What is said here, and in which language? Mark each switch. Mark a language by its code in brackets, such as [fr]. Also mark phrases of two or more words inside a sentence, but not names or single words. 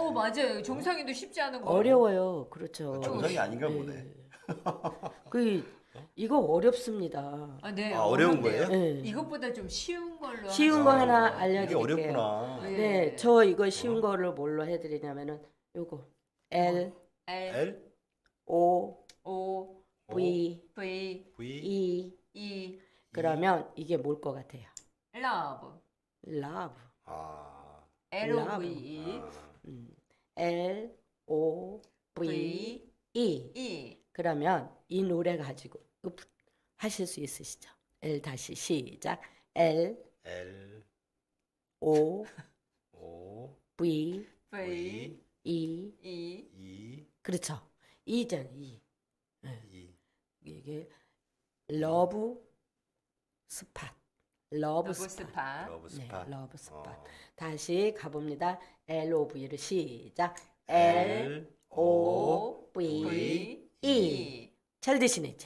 [ko] 맞아요. 정상인도 쉽지 않은 거. 어려워요. 그렇죠. 정상이 아닌가 보네. 이거 어렵습니다. 네. 어려운 어렵네요. 거예요? 네. 이것보다 좀 쉬운 걸로. 쉬운 거 하시면 하나 이게 알려드릴게요. 어렵구나. 네. 네, 저 이거 쉬운 거를 뭘로 해드리냐면은 요거 L [en] L L O O V V V E [ko] 이 그러면 이게 뭘 것 같아요? [en] love, love. [ko] 아, [en] L-O-V-E, L O V E. E, [ko] 그러면 이 노래 가지고 하실 수 있으시죠? L 다시 시작. [en] L L O O V V, E. E, E [ko] 그렇죠. E잖아. E. [en] E [ko] 이게 [en] love spot. 러브 러브 스팟. 스팟, 러브 [ko] 네, [en] 스팟. love spot. 어. [ko] 다시 가봅니다. [en] L O V [ko] 를 시작. [en] L O O, V V, E. E, [ko] 잘 되시네요.